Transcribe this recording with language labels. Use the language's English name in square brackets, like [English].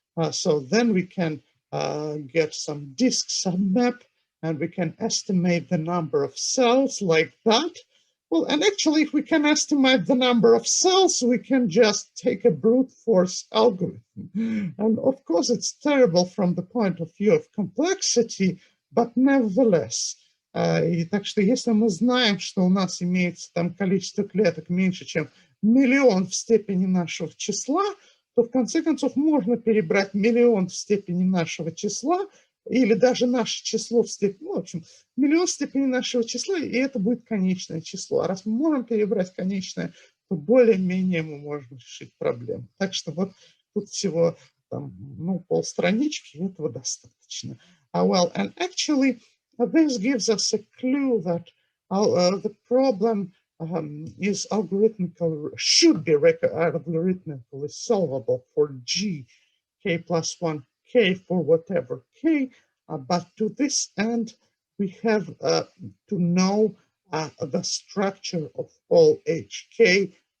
[English] So then we can get some disk submap, and we can estimate the number of cells like that. Well, and actually, if we can estimate the number of cells, we can just take a brute force algorithm. And of course, it's terrible from the point of view of complexity, but nevertheless. [Russian] И так что если мы знаем, что у нас имеется там количество клеток меньше, чем 1 000 000 в степени нашего числа, то в конце концов можно перебрать 1 000 000 в степени нашего числа, или даже наше число в степени, ну, в общем, 1 000 000 в степени нашего числа, и это будет конечное число. А раз мы можем перебрать конечное, то более-менее мы можем решить проблему. Так что вот тут всего там, полстранички, этого достаточно. [English] Well, and actually, this gives us a clue that the problem is should be algorithmically solvable for G, K plus 1, K for whatever K. But to this end, we have to know the structure of all HK.